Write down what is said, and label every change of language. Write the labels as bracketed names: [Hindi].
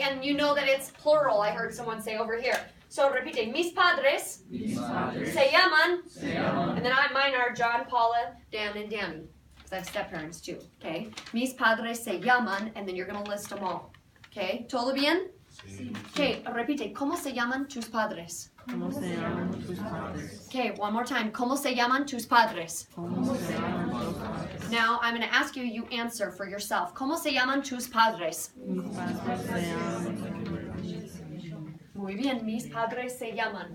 [English] And you know that it's plural, I heard someone say over here. [Spanish] So, repite, mis padres Mis padres se llaman, se llaman. [English] and then mine are John, Paula, Dan, and Danny, because I have step-parents too, okay? [Spanish] Mis padres se llaman, [English] and then you're going to list them all, okay? [Spanish] ¿Todo bien? Okay, repite, ¿cómo se llaman tus padres? ¿Cómo se llaman tus padres? Okay, one more time, ¿cómo se llaman tus padres? ¿Cómo se llaman tus padres? [English] Now, I'm going to ask you, you answer for yourself. [Spanish] ¿Cómo se llaman tus padres? Mis padres se llaman. Muy bien, mis padres se llaman.